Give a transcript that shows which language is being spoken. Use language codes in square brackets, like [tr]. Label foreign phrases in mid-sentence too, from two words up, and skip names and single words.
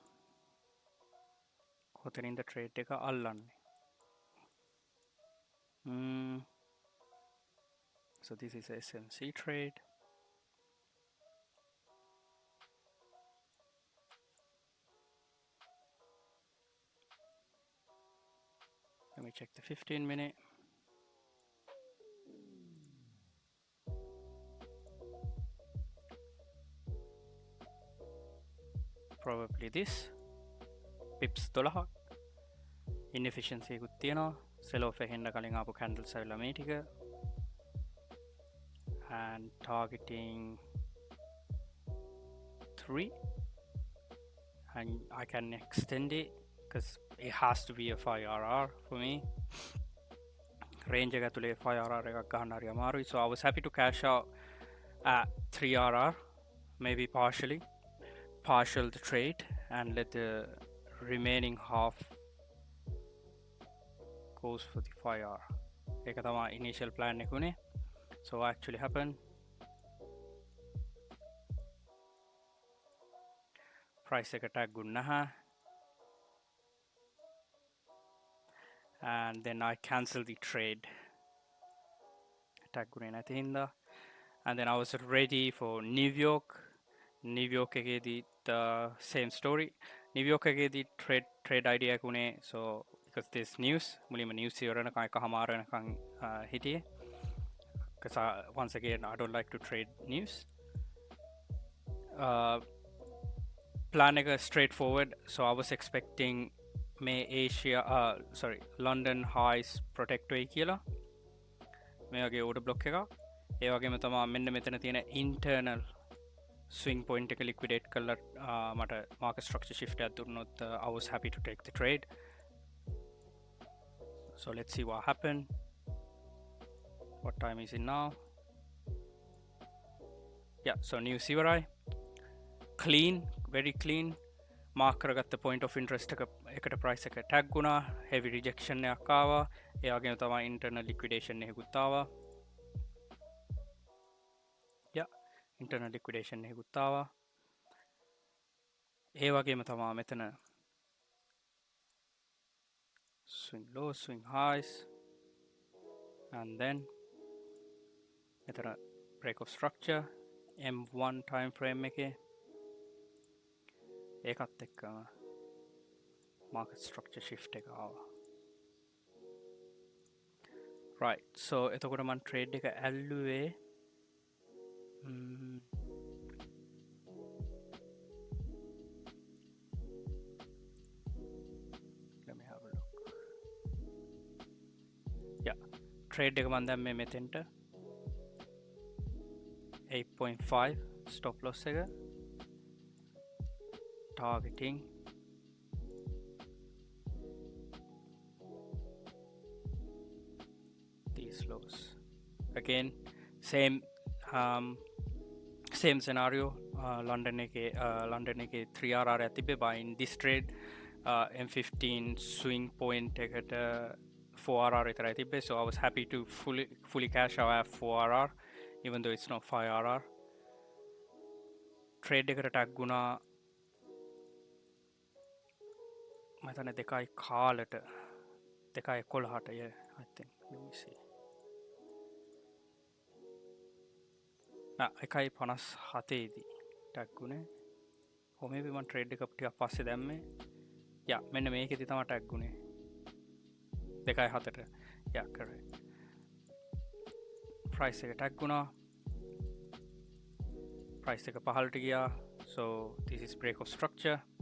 [si] කොතනින්ද trade එක අල්ලන්නේ? [en] So this is a SMC trade. Let me check the 15-minute. Probably this. [si] Pips 12. Inefficiency එකකුත් තියෙනවා. [en] Sell off [si] එකෙන් කලින් ආපු candles ඇවිල්ලා මේ ටික. [en] And targeting 3. And I can extend it because it has to be a 5RR for me. [si] Range එක ඇතුලේ 5RR එකක් ගන්න හරි අමාරුයි. [en] So I was happy to cash out at 3RR, maybe partial the trade and let the remaining half goes for the 5R. [si] ඒක තමයි [en] initial plan [si] එක උනේ. [en] So what actually happened? [si] Price එක tag ගුණා. [en] And then I cancelled the trade. [si] Tag ගුණේ නැති හින්දා. [en] And then I was ready for New York. New York එකේදී the same story. [si] New York එකේදී [en] trade idea [si] එක උනේ. [en] So because there's news, [si] මුලින්ම news ඉවරනකම් එකමාර වෙනකම් හිටියේ. [en] Because once again I don't like to trade news. [si] Plan එක straightforward. [en] So I was expecting London highs protect [si] වෙයි කියලා. මේ වගේ [en] order block [si] එකක්. ඒ වගේම තමයි මෙන්න මෙතන තියෙන [en] internal swing point [si] එක liquidate කරලා මට [en] market structure shift [si] එකක් දුන්නොත් [en] I was happy to take the trade. So let's see what happened. What time is it now? Yeah, so new CRI. Clean, very clean. Mark කරගත්ත point of interest එකට price එක tag වුණා. Heavy rejection [si] එකක් ආවා. ඒ වගේම තමයි [en] internal liquidation [si] එකකුත් ආවා. [en] Yeah, internal liquidation [si] එකකුත් ආවා. ඒ වගේම තමයි මෙතන [en] swing lows, swing highs, and then මෙතන break of structure M1 time frame [si] එකේ ඒකත් එක්කම [en] market structure shift [si] එක ආවා. [en] Right, so [si] එතකොට මම [en] trade [si] එක ඇල්ලුවේ [en] let me have a look. Yeah, trade [si] එක මම දැම්මේ මෙතෙන්ට [en] 6.5 stop loss එක targeting these lows again. Same scenario. London එක 3RR ඇතිබේ buying this trade. M15 swing point [si] එකට 4RR විතරයි තිබ්බේ, [en] so I was happy to fully cash out at 4RR even though it's not 5RR. trade එකට tag [si] ගුණා මම හිතන්නේ 2යි කාලට 2:11ට [en] yeah I think let me see [si] 1:57 දී tag ගුණේ [en] or maybe one trade [si] එක ටිකක් පස්සේ දැම්මේ yeah මෙන්න මේකෙදි තමයි tag ගුණේ 2:07ට [en] yeah correct price [si] එක tag ගුණා price එක පහළට ගියා, [en] so this is break of structure.